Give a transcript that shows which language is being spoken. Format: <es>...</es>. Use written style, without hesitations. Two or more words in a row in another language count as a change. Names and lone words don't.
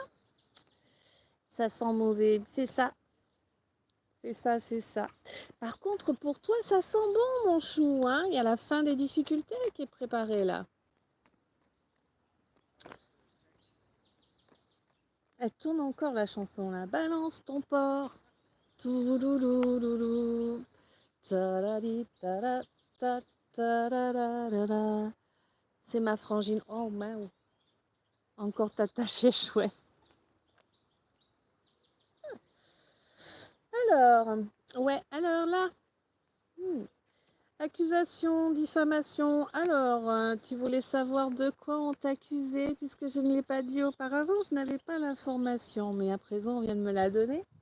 <fr>Ça sent mauvais, c'est ça. C'est ça. Par contre, pour toi, ça sent bon, mon chou. Hein. Il y a la fin des difficultés qui est préparée là. Elle tourne encore la chanson là. Balance ton porc. Touloulouloulou. Tarari, tara, ta, tarararara. C'est ma frangine. Oh, mince. Encore t'attacher, chouette. Alors, ouais, alors là. Accusation, diffamation. Alors, tu voulais savoir de quoi on t'accusait, puisque je ne l'ai pas dit auparavant, je n'avais pas l'information, mais à présent, on vient de me la donner.</fr>